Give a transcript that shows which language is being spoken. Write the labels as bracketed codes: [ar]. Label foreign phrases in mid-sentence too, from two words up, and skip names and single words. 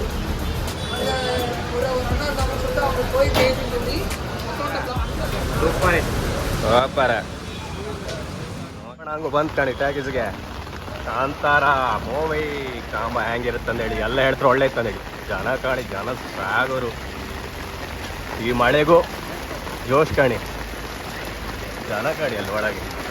[ta] அங்கே ஒரு அண்ணா இருக்காங்கன்னு சொல்லிட்டு அவங்க போய் பேசிட்டு சொல்லி [kn] ನಂಗೂ ಬಂದು ಕಾಣಿ ಟ್ಯಾಕೀಸ್ಗೆ ಕಾಂತಾರ ಮೂವಿ ಕಾಂಬ ಹೆಂಗಿರುತ್ತೆ ಅಂದೇಳಿ ಎಲ್ಲ ಹೇಳ್ತಾರೆ. ಒಳ್ಳೆ ಇತ್ತು ಅಂದೇಳಿ. ಜನ ಕಾಣಿ, ಜನ ಸಾಗೋರು. ಈ ಮಳೆಗೂ ಜೋಶ್ ಕಾಣಿ, ಜನ ಕಾಣಿ ಅಲ್ಲಿ ಒಳಗೆ.